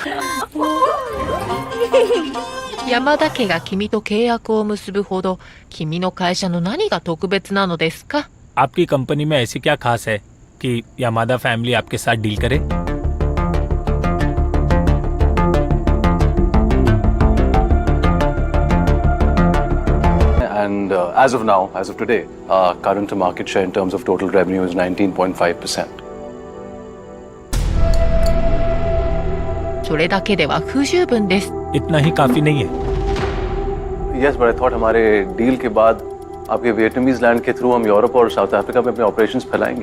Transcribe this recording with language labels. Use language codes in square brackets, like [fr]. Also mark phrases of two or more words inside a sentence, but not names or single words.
[ja] 山田家が君と契約を結ぶほど君の会社の何が特別なのですか? [hi] आपकी कंपनी में ऐसी क्या खास है कि यामादा फैमिली आपके साथ डील करे? [en] And as of now, as of today, our current market share in terms of total revenue is 19.5%. [ja] それだけでは不十分です。 [hi] इतना ही काफी नहीं है। [en] Yes, but I thought [hi] हमारे डील के बाद आपके [en] Vietnamese land [hi] के थ्रू हम यूरोप और साउथ अफ्रीका में अपने ऑपरेशंस फैलाएंगे।